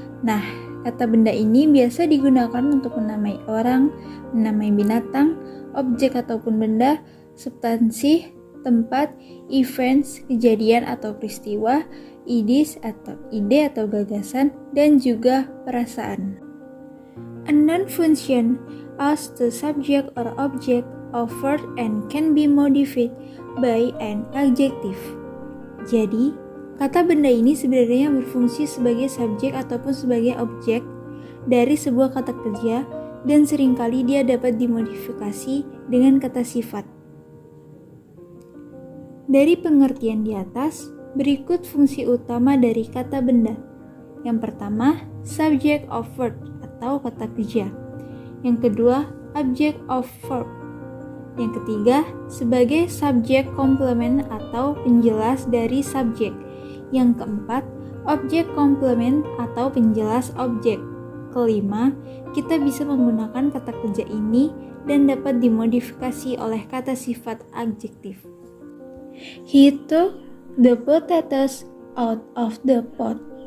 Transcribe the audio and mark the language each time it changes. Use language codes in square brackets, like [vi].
[id] Nah, kata benda ini biasa digunakan untuk menamai orang, menamai binatang, objek ataupun benda, substansi, tempat, events, kejadian atau peristiwa, ideas atau ide atau gagasan, dan juga perasaan. [en] A noun function as the subject or object of word and can be modified by an adjective. [id] Jadi, kata benda ini sebenarnya berfungsi sebagai subjek ataupun sebagai objek dari sebuah kata kerja dan seringkali dia dapat dimodifikasi dengan kata sifat. Dari pengertian di atas, berikut fungsi utama dari kata benda. Yang pertama, [en] subject of word [id] atau kata kerja. Yang kedua, [en] object of verb. [id] Yang ketiga, sebagai subjek komplement atau penjelas dari subjek. Yang keempat, objek komplement atau penjelas objek. Kelima, kita bisa menggunakan kata kerja ini dan dapat dimodifikasi oleh kata sifat adjektif. [en] He took the potatoes out of the pot.